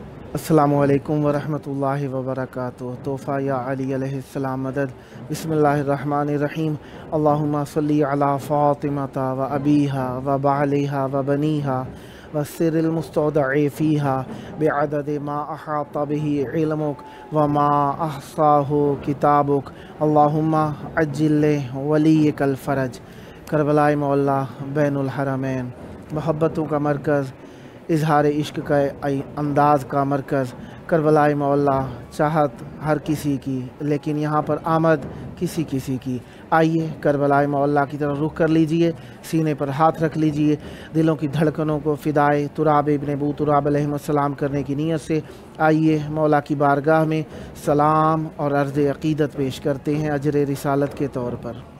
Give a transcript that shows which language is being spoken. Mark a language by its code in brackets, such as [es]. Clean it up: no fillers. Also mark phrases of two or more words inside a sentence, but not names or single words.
[ar] السلام علیکم ورحمۃ اللہ وبرکاتہ۔ [ur] تحفہ یا علی علیہ السلام مدد۔ [ar] بسم اللہ الرحمن الرحیم۔ اللہم صلی علی فاطمۃ و ابیہا و بعلیہا و بنیہا والسر المستودع فیہا بعدد ما احاط بہ علمک وما احصاہ کتابک۔ اللہم عجل ولیک الفرج۔ [ur] کربلائے معلیٰ بین الحرمین، محبتوں کا مرکز، اظہار عشق کا انداز کا مرکز، کربلائے معلیٰ، چاہت ہر کسی کی لیکن یہاں پر آمد کسی کسی کی۔ آئیے کربلائے معلیٰ کی طرف رخ کر لیجئے، سینے پر ہاتھ رکھ لیجئے، دلوں کی دھڑکنوں کو فدائے تراب ابن ابو تراب علیہ السلام کرنے کی نیت سے آئیے مولا کی بارگاہ میں سلام اور عرض عقیدت پیش کرتے ہیں اجر رسالت کے طور پر۔